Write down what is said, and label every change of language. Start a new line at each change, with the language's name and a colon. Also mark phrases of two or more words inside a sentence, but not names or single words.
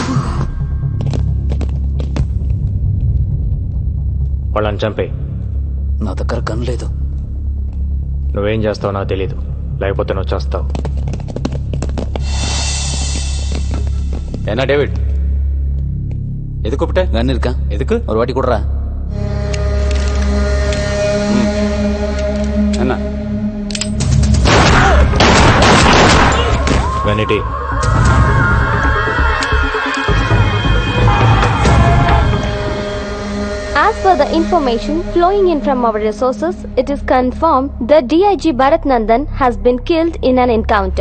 Telugu: వాళ్ళని చంపే. నా దగ్గర గన్ లేదు. నువ్వేం చేస్తావో నాకు తెలీదు, లేకపోతే నువ్వు చేస్తావు. ఏనా డేవిడ్,
Tamil: எதுக்கு கூப்பிட்ட? கன் இருக்கா? எதுக்கு? ஒரு வாட்டி கொடுறா. என்ன
Telugu: వెనిటీ
English: As per the information flowing in from our resources, it is confirmed that DIG Bharat Nandan has been killed in an encounter.